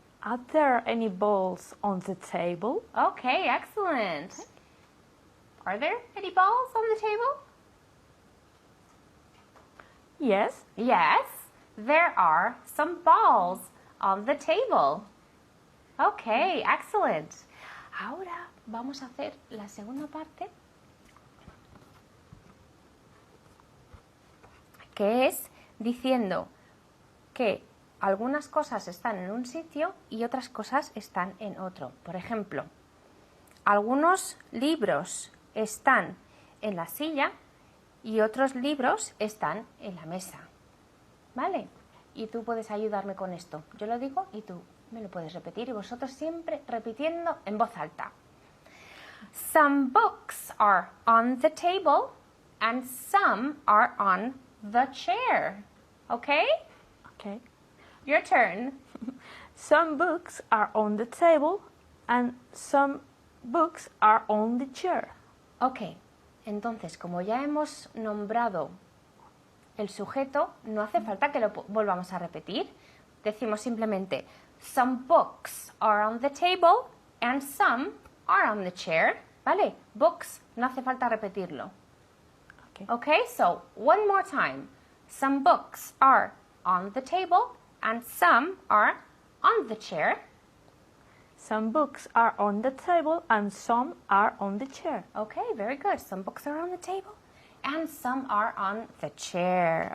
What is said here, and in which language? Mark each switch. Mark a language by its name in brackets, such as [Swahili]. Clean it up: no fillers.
[English] Are there any balls on the table? Okay, excellent. Are there any balls on the table? Yes. Yes, there are some balls on the table. Okay, excellent. [Spanish] Ahora vamos a hacer la segunda parte, que es diciendo que algunas cosas están en un sitio y otras cosas están en otro. Por ejemplo, algunos libros están en la silla y otros libros están en la mesa. ¿Vale? Y tú puedes ayudarme con esto. Yo lo digo y tú me lo puedes repetir y vosotros siempre repitiendo en voz alta. [English] Some books are on the table and some are on the chair. Okay? Okay. Your turn. Some books are on the table and some books are on the chair. [Spanish] Ok, entonces, como ya hemos nombrado el sujeto, no hace falta que lo volvamos a repetir. Decimos simplemente, [English] some books are on the table and some are on the chair. [Spanish] ¿Vale? Books, no hace falta repetirlo. [English] Okay. Okay, so one more time. Some books are on the table and some are on the chair. Some books are on the table and some are on the chair. Okay, very good. Some books are on the table and some are on the chair.